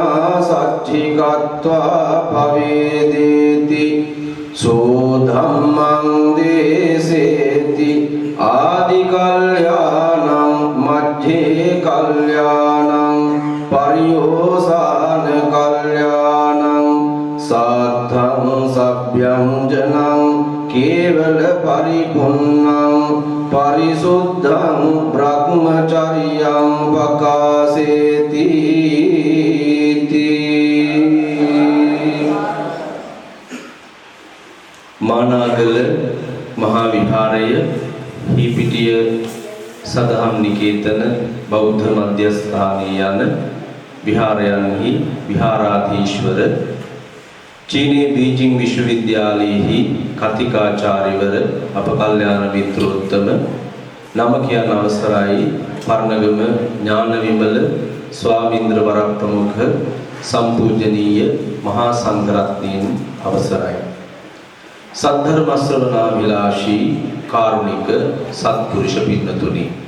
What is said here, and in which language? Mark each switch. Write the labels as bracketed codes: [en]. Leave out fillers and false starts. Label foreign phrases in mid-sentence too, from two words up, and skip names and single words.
[pi] saccikattva pavedeti so dhammam deseti ādi kalyānam majjhe kalyānam pariyosāna kalyānam saddhaṁ sabbyanjanam kevala paripunnam parisuddhaṁ brahmacaryam pakāseti [si] මානාගල මහා විහාරය හීපිටිය සදහම් නිකේතන බෞද්ධ මධ්‍යස්ථානයේ යන විහාරයන්හි විහාරාධීශවර චීනයේ බීජිං විශ්වවිද්‍යාලයේහි කතිකාචාර්යවර අප කල්යාණ මිත්‍රෝත්තම නම කියන අවසරයි පර්ණගම ඥානවිමල ස්වාමීන්ද්‍ර වරප්‍රමුඛ සම්පූජනීය මහා සංඝරත්නයන් අවසරයි සද්ධර්ම ශ්‍රවණාභිලාෂී කාරුණික සත්පුරුෂ පින්නතුනි